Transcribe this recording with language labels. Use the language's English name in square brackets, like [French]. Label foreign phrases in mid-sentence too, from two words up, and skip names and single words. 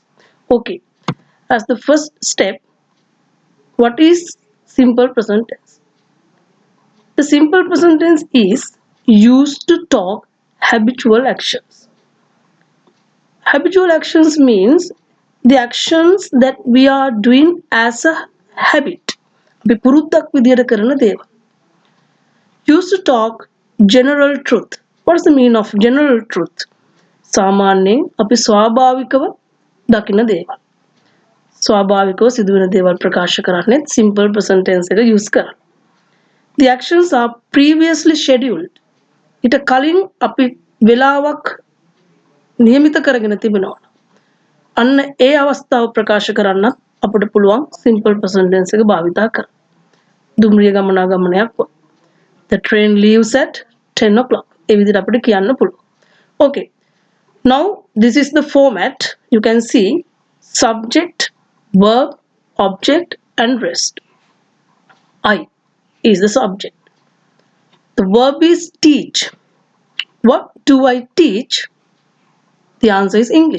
[English] Okay, as the first step, what is simple present tense? The simple present tense is used to talk habitual actions. Habitual actions means the actions that we are doing as a habit. [Sinhala] අපි පුරුද්දක් විදියට කරන දේවල්. [English] Used to talk general truth. What is the meaning of general truth? [Sinhala] සාමාන්‍යයෙන් අපි ස්වාභාවිකව දකින දේවල්. ස්වාභාවිකව සිදුවෙන දේවල් ප්‍රකාශ කරන්නේ [English] simple present tense [Sinhala] එක use කරලා. [English] The actions are previously scheduled. [Sinhala] ඊට කලින් අපි වෙලාවක් නියමිත කරගෙන තිබෙනවා. අන්න ඒ අවස්ථාව ප්‍රකාශ කරන්න අපිට පුළුවන් [English] simple present tense [Sinhala] එක භාවිතා කරන්න. දුම්රිය ගමනාගමනයක් වගේ. [English] The train leaves at 10 o'clock. [Sinhala] ඒ විදිහට අපිට කියන්න පුළුවන්. [English] Okay. Now this is the format. You can see subject, verb, object and rest. I is the subject. The verb is teach. What do I teach? The answer is English.